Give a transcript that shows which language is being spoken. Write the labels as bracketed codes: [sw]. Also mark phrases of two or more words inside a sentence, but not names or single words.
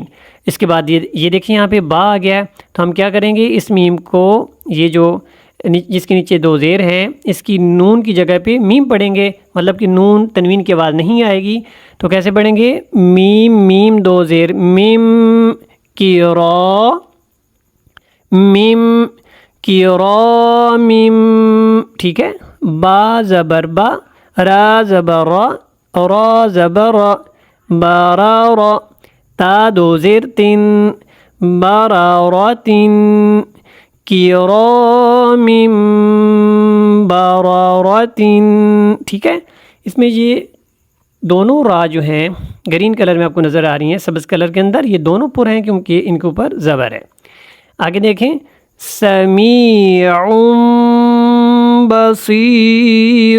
[ur] اس کے بعد یہ دیکھیں یہاں پہ با آ گیا تو ہم کیا کریں گے اس میم کو یہ جو جس کے نیچے 2 زیر ہیں اس کی نون کی جگہ پہ میم پڑھیں گے، مطلب کہ نون تنوین کے بعد نہیں آئے گی. تو کیسے پڑھیں گے میم میم 2 زیر میم کی را میم کی را میم. ٹھیک ہے، با زبر با را زبر را زبر بارا را تا 2 زیر 3 برارتن [ar] کرام برارتن. [ur] ٹھیک ہے، اس میں یہ دونوں را جو ہیں [en] green colour [ur] میں آپ کو نظر آ رہی ہیں، سبز کلر کے اندر یہ دونوں پر ہیں کیونکہ ان کے اوپر زبر ہے. آگے دیکھیں [ar] سمیع بصیر.